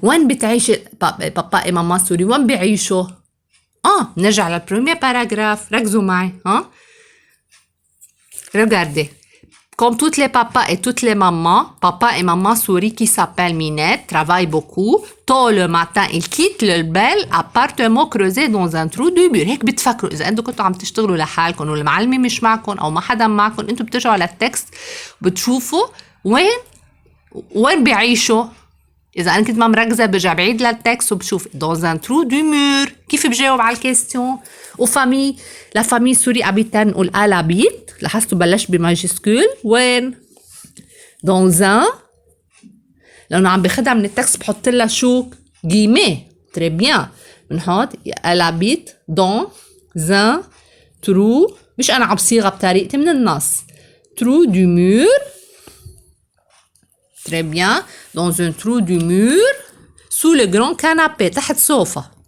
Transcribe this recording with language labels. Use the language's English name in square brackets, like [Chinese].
[Arabic] وين بتعيش [French] papa et maman souris? [Arabic] وين بيعيشوا؟ نرجع للبريمير باراجراف ركزوا معي [French] regardez comme toutes les papas et toutes les mamans papa et maman souris qui s'appelle Minette travaillent beaucoup tôt le matin ils quittent le bel appartement creusé dans un trou du mur [Arabic] هيك بتفكروا إذا أنتوا كنتوا عم تشتغلوا لحالكم والمعلمة مش معكم أو ما حدا معكم أنتوا بترجعوا للتكست بتشوفوا وين بيعيشوا. إذا أنا كنت ما مركزة برجع بعيد للتكست وبشوف [French] dans un trou du mur. [Arabic] كيف بجاوب على الكيستيون؟ وفامي لا فامي سوري habite نقول [French] elle habite [Arabic] لاحظتوا بلش بماجسكول وين؟ [French] dans un [Arabic] لأنه عم باخدها من التكست بحط لها شو؟ guillemets. [French] très bien بنحط elle habite dans un trou [Arabic] مش أنا عم صيغة بطريقتي من النص [French] trou du mur. Très bien. Dans un trou du mur, sous le grand canapé, تحت sofa.